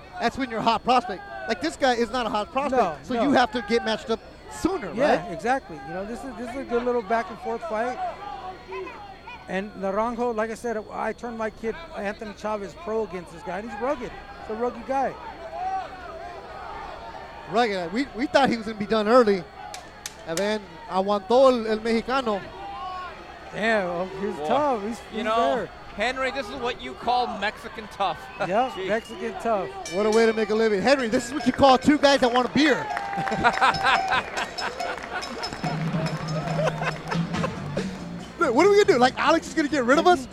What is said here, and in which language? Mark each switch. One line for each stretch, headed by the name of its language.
English: That's when you're a hot prospect. Like this guy is not a hot prospect, so you have to get matched up sooner, right? Yeah, exactly. You know, this is a good little back and forth fight. And Naranjo, like I said, I turned my kid Anthony Chavez pro against this guy, and he's rugged. He's a rugged guy. Rugged. We thought he was going to be done early. And then
Spanish: aguantó el mexicano.
English: Yeah, he's tough. He's there. Henry, this is what you call Mexican tough. Yeah, Mexican tough. What a way to make a living. Henry, this is what you call 2 guys that want a beer. Look, what are we going to do? Like, Alex is going to get rid of us?